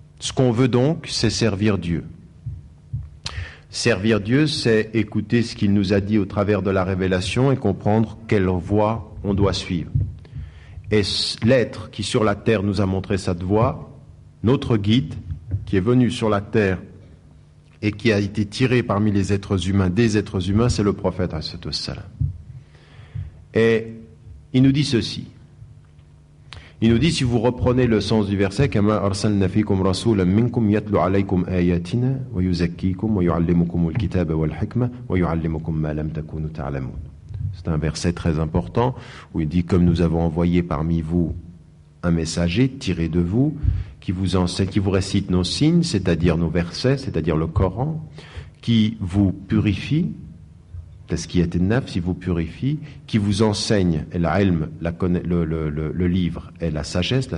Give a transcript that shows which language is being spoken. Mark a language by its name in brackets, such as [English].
[French] Ce qu'on veut donc, c'est servir Dieu. Servir Dieu, c'est écouter ce qu'il nous a dit au travers de la révélation et comprendre quelle voie on doit suivre. Et l'être qui sur la terre nous a montré cette voie, notre guide, qui est venu sur la terre et qui a été tiré parmi les êtres humains, des êtres humains, c'est le prophète alayhi salam. Et il nous dit ceci. Il nous dit, si vous reprenez le sens du verset, [Arabic] كما أرسلنا فيكم رسولا منكم يتلو عليكم آياتنا ويزكيكم ويعلمكم الكتاب والحكمة ويعلمكم ما لم تكونوا تعلمون. [French] C'est un verset très important où il dit, comme nous avons envoyé parmi vous un messager tiré de vous, qui vous enseigne, qui vous récite nos signes, c'est-à-dire nos versets, c'est-à-dire le Coran, qui vous purifie, Tazkiyat an-nafs, il vous purifie, qui vous enseigne l'ilm, le livre et la sagesse.